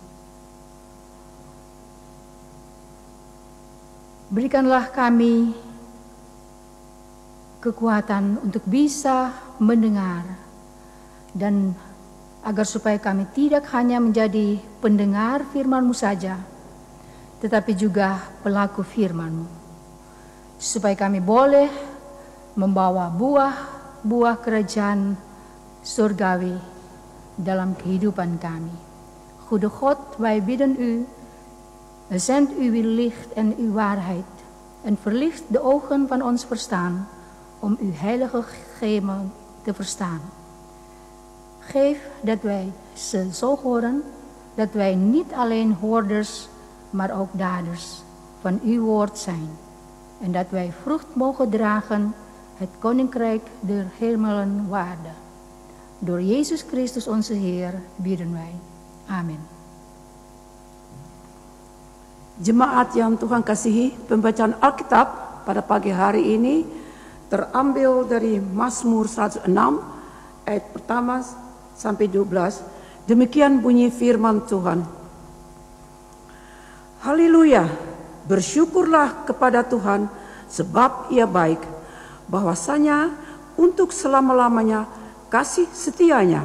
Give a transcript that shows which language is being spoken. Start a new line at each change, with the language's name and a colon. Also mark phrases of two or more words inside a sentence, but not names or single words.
Indonesian: Berikanlah kami kekuatan untuk bisa mendengar, dan agar supaya kami tidak hanya menjadi pendengar firman-Mu saja, tetapi juga pelaku firman-Mu, supaya kami boleh membawa buah-buah kerajaan surgawi dalam kehidupan kami.
Dutch: Goede God, wij bidden u, zend uw licht en uw waarheid en verlicht de ogen van ons verstaan om uw heilige gemen te verstaan. Geef dat wij ze zo horen, dat wij niet alleen hoorders, maar ook daders van uw woord zijn. En dat wij vrucht mogen dragen, het koninkrijk der hemelen waarde. Door Yesus Christus onze Heer bidden wij. Amin.
Indonesian: Jemaat yang Tuhan kasihi, pembacaan Alkitab pada pagi hari ini terambil dari Mazmur 106 ayat pertama sampai 12. Demikian bunyi firman Tuhan. Haleluya, bersyukurlah kepada Tuhan sebab Ia baik, bahwasanya untuk selama-lamanya kasih setianya.